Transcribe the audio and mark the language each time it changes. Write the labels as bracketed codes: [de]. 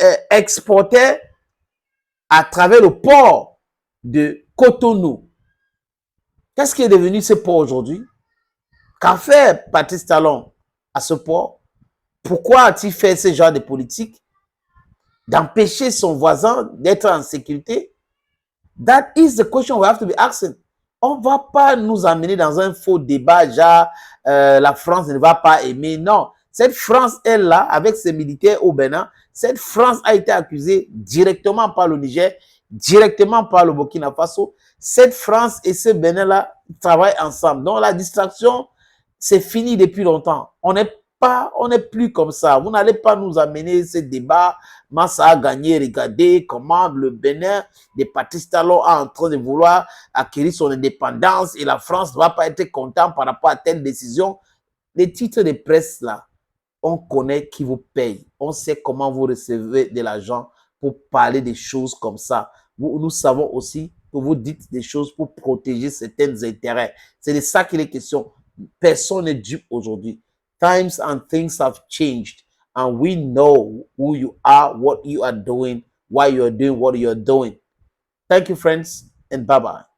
[fr] Exportait à travers le port de Cotonou. Qu'est-ce qui est devenu ce port aujourd'hui? Qu'a fait Patrice Talon à ce port? Pourquoi a-t-il fait ce genre de politique? D'empêcher son voisin d'être en sécurité? [en] That is the question we have to be asking. [fr] On ne va pas nous amener dans un faux débat, genre la France ne va pas aimer. Non, cette France est là avec ses militaires au Bénin. Cette France a été accusée directement par le Niger, directement par le Burkina Faso. Cette France et ce Bénin-là travaillent ensemble. Donc la distraction, c'est fini depuis longtemps. On n'est plus comme ça. Vous n'allez pas nous amener ce débat. Massa a gagné, regardez comment le Bénin de Patrice Talon est en train de vouloir acquérir son indépendance et la France ne va pas être content par rapport à telle décision. Les titres de presse là, on connaît qui vous paye. On sait comment vous recevez de l'argent pour parler des choses comme ça. Nous savons aussi que vous dites des choses pour protéger certains intérêts. C'est de ça qu'il est question. Personne n'est dupe aujourd'hui. [en] Times and things have changed. And we know who you are, what you are doing, why you are doing what you are doing. Thank you, friends, and bye-bye.